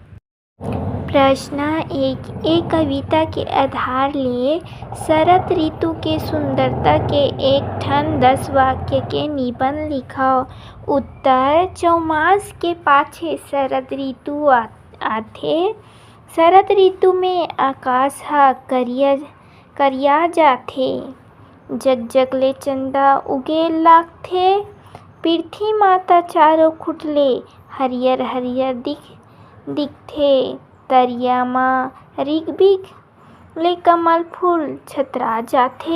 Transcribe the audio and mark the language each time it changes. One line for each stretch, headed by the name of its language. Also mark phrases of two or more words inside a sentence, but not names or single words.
Chhattisgarhi: प्रश्न 1 एक कविता के आधार ले शरद ऋतु के सुंदरता के एक ठन 10 वाक्य के निबंध लिखाओ। उत्तर चौमास के पाछे शरद ऋतु आथे। शरद ऋतु में आकाश हा करिया जाथे। जग ले चंदा उगे लागथे। पृथ्वी माता चारों खुटले हरियर हरियर दिखथे। तरिया माँ ऋग्विक ले कमल फूल छतरा जाथे।